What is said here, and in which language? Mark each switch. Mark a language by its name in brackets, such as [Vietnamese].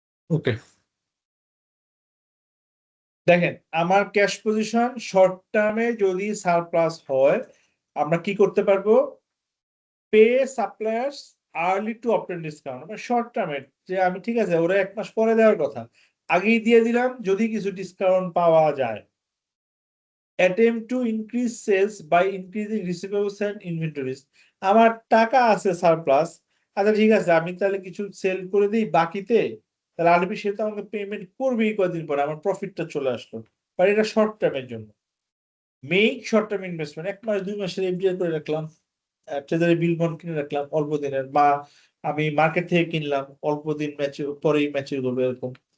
[Bangla] ওকে, দেখেন আমার cash position short টার্মে যদি সারপ্লাস হয়, আমরা কি করতে পারবো? [English] Pay suppliers early to obtain discount. [Bangla] মানে শর্ট টার্মে, যে আমি ঠিক আছে ওরা 1 মাস পরে দেওয়ার কথা, আগেই দিয়ে দিলাম যদি কিছু ডিসকাউন্ট পাওয়া যায়। [English] attempt to increase sales by increasing receivables and inventories. [Bangla] আমার টাকা আছে সারপ্লাস, আচ্ছা ঠিক আছে, আমি তাহলে কিছু সেল করে দিই বাকিতে, তাহলে আরবি সে তো আমাকে পেমেন্ট করবেই কদিন পরে, আমার প্রফিটটা চলে আসলো। বাট এটা শর্ট টার্মের জন্য, [English] make short term investment, [Bangla] 1 মাস 2 মাসের এফডিআর করে রাখলাম, ট্রেজারি বিল বন্ড কিনে রাখলাম অল্প দিনের, বা আমি মার্কেট থেকে কিনলাম অল্প দিন ম্যাচিউর পরেই ম্যাচিউর করবে এরকম।